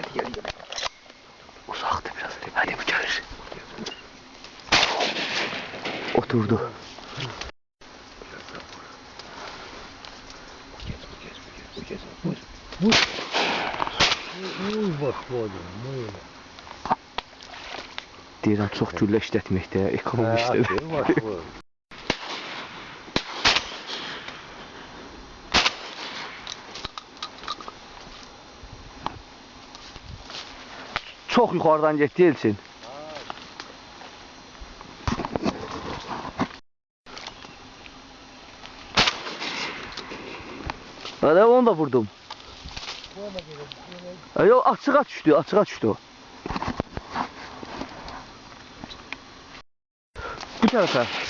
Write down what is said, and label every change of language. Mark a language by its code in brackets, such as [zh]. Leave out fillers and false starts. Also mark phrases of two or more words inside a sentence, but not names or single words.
[tr] Uzaktı biraz. Hadi bu gelir. Oturdu. Vur. Bak koydum. [az] Deyirəm, çox güllə işlətməkdə, ekonomi işlədir. Çox yuxarıdan getdi Elçin. [tr] Hadi onu da vurdum. Yok açığa düştü o. Bu tarafa.